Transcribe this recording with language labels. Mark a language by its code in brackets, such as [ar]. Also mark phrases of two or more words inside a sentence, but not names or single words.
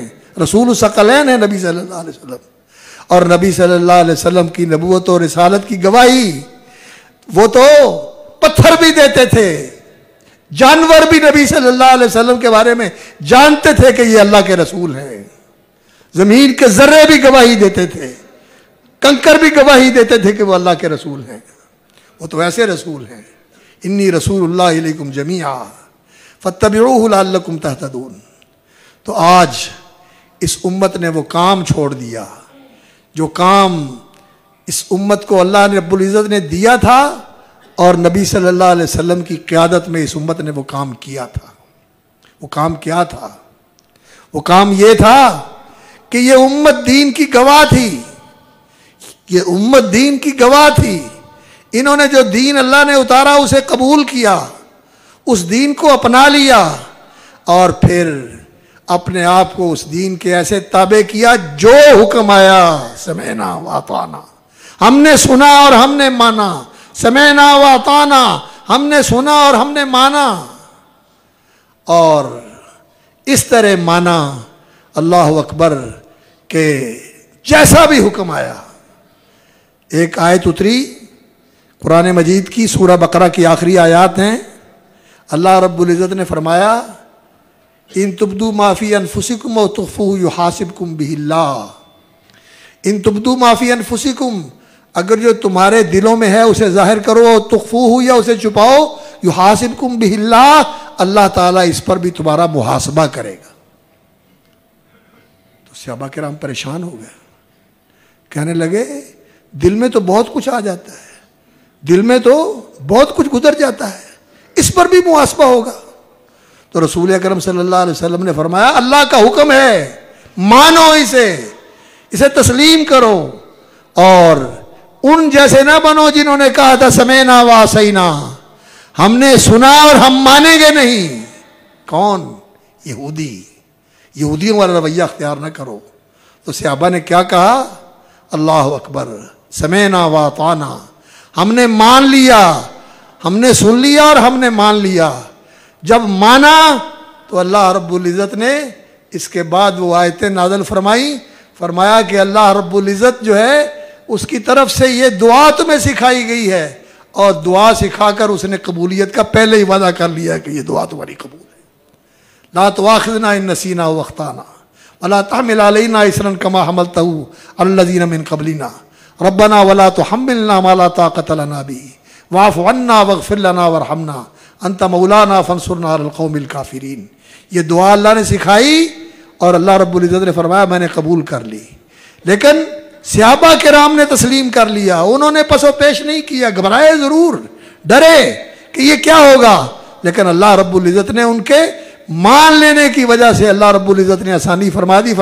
[hi] रसूल सकलैन है नबी [ar] صلى الله عليه وسلم. [hi] और नबी [ar] صلى الله عليه وسلم [hi] की नबूवत और रिसालत की गवाही वो तो पत्थर भी देते थे, जानवर भी नबी [ar] صلى الله عليه وسلم [hi] के बारे में जानते थे कि ये अल्लाह के रसूल हैं। जमीन के जर्रे भी गवाही देते थे, कंकर भी गवाही देते थे कि वो अल्लाह के रसूल हैं। वो तो ऐसे रसूल हैं, [ar] إني رسول الله إليكم جميعا فاتبعوه لعلكم تهتدون. [hi] तो आज इस उम्मत ने वो काम छोड़ दिया जो काम इस उम्मत को अल्लाह ने रब्बुल इज़्ज़त ने दिया था, और नबी [ar] صلى الله عليه وسلم [hi] की क़यादत में इस उम्मत ने वो काम किया था। वो काम क्या था? वो काम ये था कि ये उम्मत दीन की गवाह थी। ये उम्मत दीन की गवाह थी। इन्होंने जो दीन अल्लाह ने उतारा उसे कबूल किया, उस दीन को अपना लिया और फिर अपने आप को उस दीन के ऐसे ताबे किया जो हुक्म आया [ar] سمعنا وأطعنا, [hi] हमने सुना और हमने माना। [ar] سمعنا وأطعنا, [hi] हमने सुना और हमने माना। और इस तरह माना [ar] الله أكبر [hi] के जैसा भी हुक्म आया। एक आयत उतरी कुरान मजीद की, सूरह बकरा की आखिरी आयात हैं। अल्लाह रब्बुल इज़्ज़त ने फरमाया [ar] إن تبدوا ما في أنفسكم و تخفوه يحاسبكم به الله. إن تبدوا ما في أنفسكم, [hi] अगर जो तुम्हारे दिलों में है उसे जाहिर करो, तुख्फूहु या उसे छुपाओ, [ar] يحاسبكم به الله, [hi] अल्लाह ताला इस पर भी तुम्हारा मुहासबा करेगा। तो सहाबा किराम परेशान हो गए, कहने लगे दिल में तो बहुत कुछ आ जाता है, दिल में तो बहुत कुछ गुजर जाता है, इस पर भी मुहासबा होगा। तो रसूल अकरम [ar] صلى الله عليه وسلم [hi] ने फरमाया अल्लाह का हुक्म है, मानो इसे तस्लीम करो और उन जैसे ना बनो जिन्होंने कहा था [ar] سمعنا وعصينا, [hi] हमने सुना और हम मानेंगे नहीं। कौन? यहूदी। यहूदियों वाला रवैया अख्तियार ना करो। तो सहाबा ने क्या कहा? [ar] الله أكبر, سمعنا وأطعنا, [hi] हमने मान लिया, हमने सुन लिया और हमने मान लिया। जब माना तो अल्लाह रब्बुल इज़्ज़त ने इसके बाद वो आयतें नाज़िल फरमाई, फरमाया कि अल्लाह रब्बुल इज़्ज़त जो है उसकी तरफ से ये दुआ तुम्हें सिखाई गई है, और दुआ सिखाकर उसने कबूलियत का पहले ही वादा कर लिया है कि ये दुआ तुम्हारी कबूल है। [ar] لا تؤاخذنا إن نسينا وأخطأنا ولا تحمل علينا إصرا كما حملته الذين من قبلنا ربنا ولا تحملنا ما لا طاقة لنا به واعف عنا واغفر لنا وارحمنا أنت مولانا فانصرنا على القوم الكافرين. [hi] ये दुआ अल्लाह ने सिखाई और अल्लाह रब्बुल इज़्ज़त ने फरमाया मैंने कबूल कर ली। लेकिन सहाबा किराम ने तस्लीम कर लिया, उन्होंने पसो पेश नहीं किया, घबराए ज़रूर, डरे कि ये क्या होगा, लेकिन अल्लाह रब्बुल इज़्ज़त ने उनके मान लेने की वजह से अल्लाह रब्बुल इज़्ज़त ने आसानी फरमा दी।